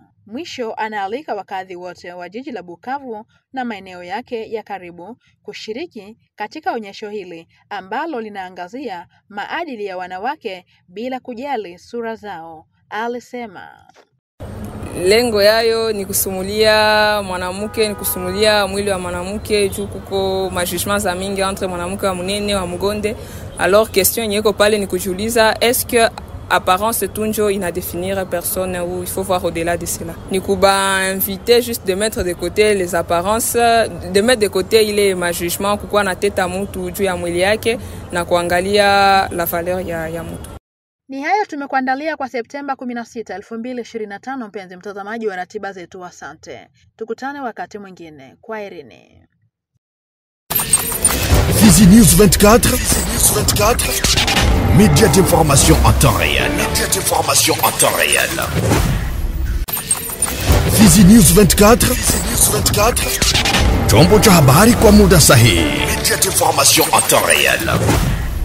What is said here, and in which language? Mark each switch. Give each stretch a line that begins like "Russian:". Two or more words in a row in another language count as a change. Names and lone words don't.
Swahili: Mwisho anaalika wakazi wote wa jiji la Bukavu na maeneo yake ya karibu kushiriki katika onyesho hili ambalo linaangazia maadili ya wanawake bila kujali sura zao. Alisema lengo yayo ni kusumulia mwanamke, ni kusumulia mwili wa mwanamke juu kuko majugement za mingi entre mwanamke wa munene wa mgonde.
French: Alors question
Swahili: yeko pale ni kujiuliza,
French: est-ce que apparence
Swahili: tunjo ina
French: définir personne ou il faut voir au-delà de cela.
Swahili: Ni kuba
French: inviter juste de mettre de côté les apparences, de mettre de côté
Swahili: ile majugement kukua na teta mtu juu ya mwili yake na kuangalia
French: la valeur
Swahili: ya mtu. Ni hayo tumekuandalia kwa Septemba 16, 2025 mpenzi mtazamaji wa ratiba zetu. Asante. Tukutane wakati mwingine. Kwaherini. Fizi News 24,
French: média d'information en temps réel.
Swahili: Fizi News 24, chombo cha habari kwa muda sahihi.
French: Média d'information en temps réel.